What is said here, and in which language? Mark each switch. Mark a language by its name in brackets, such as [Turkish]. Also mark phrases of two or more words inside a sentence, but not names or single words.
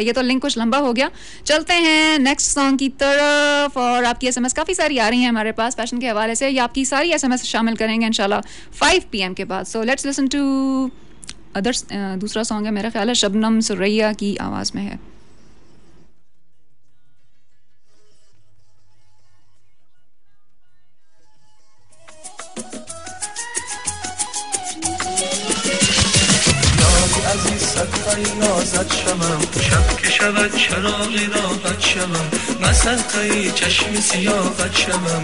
[Urdu] یہ تو لنک کچھ لمبا ہو گیا۔ چلتے ہیں [English] next song [Urdu] کی طرف. اور آپکی ایس ایم ایس کافی ساری آ رہی ہیں ہمارے پاس فیشن کے حوالے سے، یا آپکی ساری ایس ایم ایس شامل کریں گے ان شاء اللہ 5 PM کے بعد. [English] So let's listen to others. [Urdu] دوسرا سانگ ہے میرا خیال ہے شبنم ثریا کی آواز میں ہے. [Persian] عزیز صدقه نازت شوم شب که شود چراغی راحت شوم من صدقه چشم سیاحت شوم